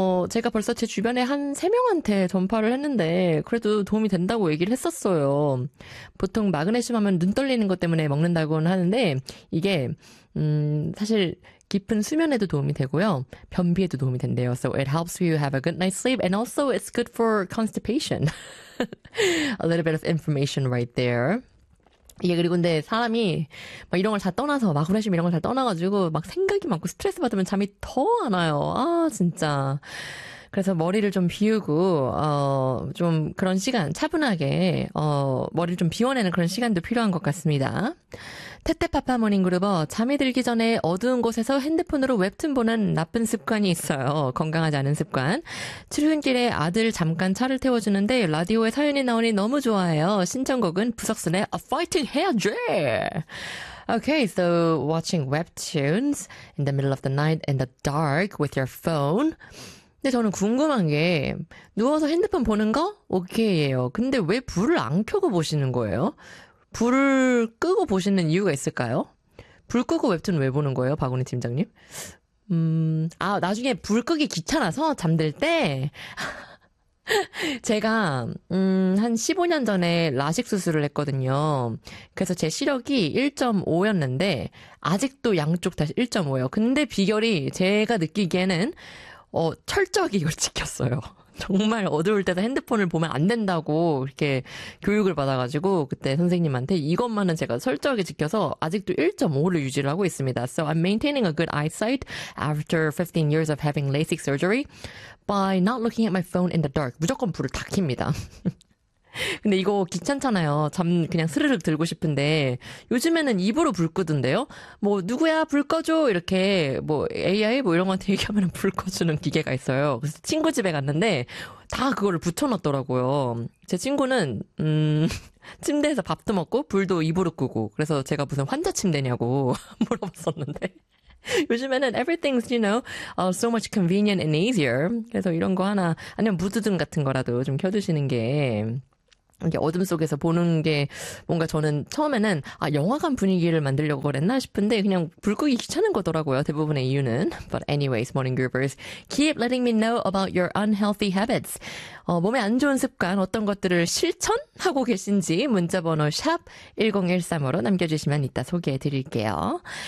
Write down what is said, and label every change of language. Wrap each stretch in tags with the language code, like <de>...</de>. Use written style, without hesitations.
<ko>제가 벌써 제 주변에 한 3명한테 전파를 했는데 그래도 도움이 된다고 얘기를 했었어요. 보통 마그네슘 하면 눈 떨리는 것 때문에 먹는다고는 하는데 이게 사실 깊은 수면에도 도움이 되고요. 변비에도 도움이 된대요.</ko> <en>So it helps you have a good night's sleep and also it's good for constipation. A little bit of information right there.</en> <ko>예, 그리고 근데 사람이 막 이런 걸 다 떠나서 마그네슘 이런 걸 다 떠나가지고 막 생각이 많고 스트레스 받으면 잠이 더 안 와요. 아, 진짜. 그래서 머리를 좀 비우고 좀 그런 시간 차분하게 머리를 좀 비워내는 그런 시간도 필요한 것 같습니다. 테테파파 모닝그룹어 잠이 들기 전에 어두운 곳에서 핸드폰으로 웹툰 보는 나쁜 습관이 있어요. 건강하지 않은 습관. 출근길에 아들 잠깐 차를 태워주는데 라디오에 사연이 나오니 너무 좋아해요. 신청곡은 부석순의 A Fighting Hairdry.</ko> <en>Okay, so watching webtoons in the middle of the night in the dark with your phone.</en> <ko>근데 저는 궁금한 게 누워서 핸드폰 보는 거 오케이예요. 근데 왜 불을 안 켜고 보시는 거예요? 불을 끄고 보시는 이유가 있을까요? 불 끄고 웹툰 왜 보는 거예요, 박원희 팀장님? 아 나중에 불 끄기 귀찮아서 잠들 때 제가 한 15년 전에 라식 수술을 했거든요. 그래서 제 시력이 1.5였는데 아직도 양쪽 다 1.5예요. 근데 비결이 제가 느끼기에는 철저하게 이걸 지켰어요. 정말 어두울 때도 핸드폰을 보면 안 된다고 이렇게 교육을 받아가지고 그때 선생님한테 이것만은 제가 철저하게 지켜서 아직도 1.5를 유지를 하고 있습니다.</ko> <en>So I'm maintaining a good eyesight after 15 years of having LASIK surgery by not looking at my phone in the dark.</en> <ko>무조건 불을 다 켭니다. 근데 이거 귀찮잖아요. 잠 그냥 스르륵 들고 싶은데 요즘에는 입으로 불 끄던데요. 뭐 누구야 불 꺼줘 이렇게 뭐 AI 뭐 이런 거한테 얘기하면 불 꺼주는 기계가 있어요. 그래서 친구 집에 갔는데 다 그거를 붙여놨더라고요. 제 친구는 침대에서 밥도 먹고 불도 입으로 끄고 그래서 제가 무슨 환자 침대냐고 물어봤었는데 요즘에는</ko> <en>everything's, you know, so much convenient and easier.</en> <ko>그래서 이런 거 하나, 아니면 무드등 같은 거라도 좀 켜두시는 게, 이게 어둠 속에서 보는 게 뭔가 저는 처음에는, 아, 영화관 분위기를 만들려고 그랬나 싶은데, 그냥 불 끄기 귀찮은 거더라고요, 대부분의 이유는.</ko> <en>But anyways, morning groupers, keep letting me know about your unhealthy habits.</en> <ko>몸에 안 좋은 습관, 어떤 것들을 실천하고 계신지 문자번호 샵1013으로 남겨주시면 이따 소개해드릴게요.</ko>